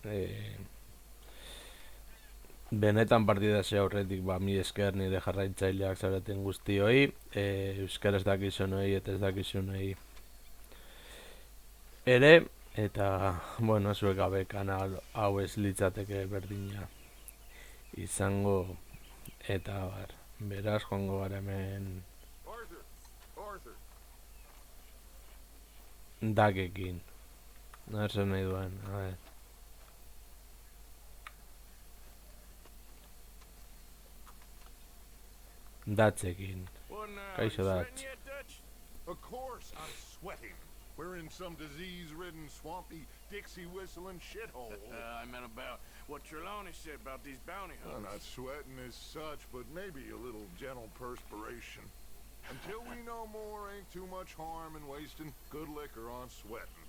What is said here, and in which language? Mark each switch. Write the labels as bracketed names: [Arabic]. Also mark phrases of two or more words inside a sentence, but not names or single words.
[Basque] Benetan partida ze aurretik, mi esker nire jarraitzaileak zaureten guztioi, euskaraz dakizunoi eta ez dakizunoi ere, eta, bueno, zuek gabe kanal hau ez litzateke berdina izango, eta beraz joango gara hemen dakekin. Zer nahi duen, [Spanish] a ver. [Basque] Datzekin. Kaixo Datz. [English] Of course I'm sweating. We're in some disease-ridden, swampy, Dixie-whistling shithole. I meant about what Trelawney said about these bounty Well, hunters. not sweating as such, but maybe a little gentle perspiration. Until we know more, ain't too much harm in wasting good liquor on sweating.